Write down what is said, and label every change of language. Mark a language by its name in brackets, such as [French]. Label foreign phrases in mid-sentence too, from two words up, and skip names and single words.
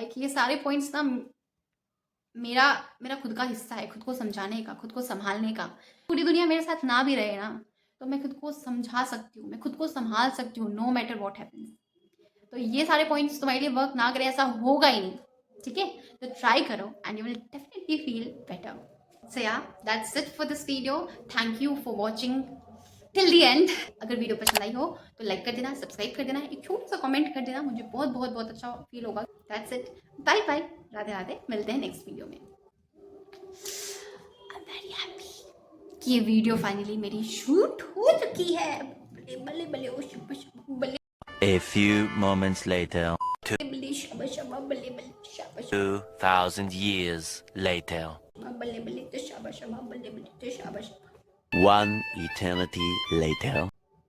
[Hindi] लाइक ये सारे पॉइंट्स ना मेरा मेरा खुद का हिस्सा है, खुद को समझाने का, खुद को संभालने का। पूरी दुनिया मेरे साथ ना भी रहे ना, तो मैं खुद को समझा सकती हूँ, मैं खुद को संभाल सकती हूँ, [English] no matter what happens. [Hindi] तो ये सारे पॉइंट्स तुम्हारे लिए वर्क ना करें ऐसा होगा ही नहीं, ठीक है। तो ट्राई करो [English] and you will definitely feel better. So ya that's it for this video. Thank you for watching till the end. [Hindi] अगर वीडियो पसंद आई हो तो लाइक कर देना, सब्सक्राइब कर देना, एक छोटा सा कमेंट कर देना, मुझे बहुत बहुत बहुत अच्छा फील होगा। [English] that's it, bye bye, [Hindi] राधे राधे, मिलते हैं [English] next video [Hindi] में। [English] I am very happy [Hindi] कि ये वीडियो फाइनली मेरी शूट हो चुकी है। [Punjabi] ਬੱਲੇ ਬੱਲੇ ਬੱਲੇ, ਓ ਸ਼ੱਬਾ ਸ਼ੱਬਾ ਬੱਲੇ। [English] A few moments later, [Punjabi] ਬੱਲੇ ਸ਼ੱਬਾ ਸ਼ੱਬਾ ਬੱਲੇ ਬੱਲੇ ਸ਼ੱਬਾ ਸ਼ੱਬਾ [English] 2,000 years later, [Punjabi] ਬੱਲੇ ਬੱਲੇ ਤੋ ਸ਼ੱਬਾ ਸ਼ੱਬਾ ਬੱਲੇ ਬੱਲੇ ਤੋ ਸ਼ੱਬਾ ਸ਼ੱਬਾ। [English] one eternity later.